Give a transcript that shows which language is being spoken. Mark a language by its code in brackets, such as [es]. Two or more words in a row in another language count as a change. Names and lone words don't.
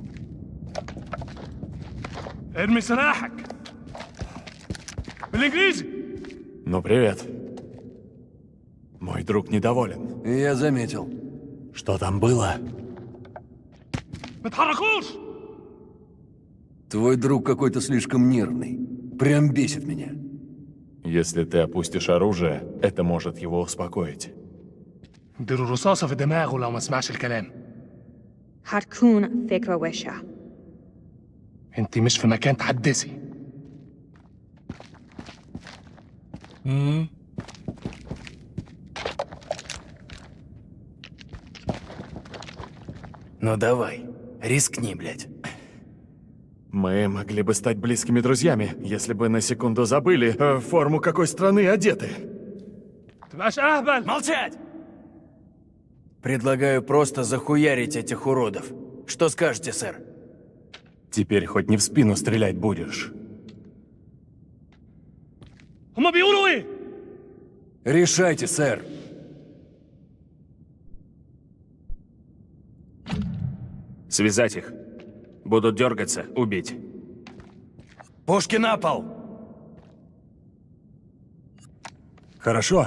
[ar] ارمي سلاحك. بالانجليزي. [ru] Ну, привет. Мой друг недоволен. Я заметил. Что там было? [ar] ما تحركوش. [ru] Твой друг какой-то слишком нервный. Прям бесит меня. Если ты опустишь оружие, это может его успокоить. [ar] اديله رصاصة في دماغه لو ما سمعش الكلام. هتكون فكرة وحشة. انت مش في مكان تحدثي. [ru] Ну давай, рискни, блядь. Мы могли бы стать близкими друзьями, если бы на секунду забыли, в форму какой страны одеты. [ar] تبقاش اهبل. [ru] Молчать! Предлагаю просто захуярить этих уродов. Что скажете, сэр? Теперь хоть не в спину стрелять будешь. [ar] هما بيقولوا ايه؟ [ru] Решайте, сэр. Связать их. Будут дергаться, убить. Пушки на пол! Хорошо.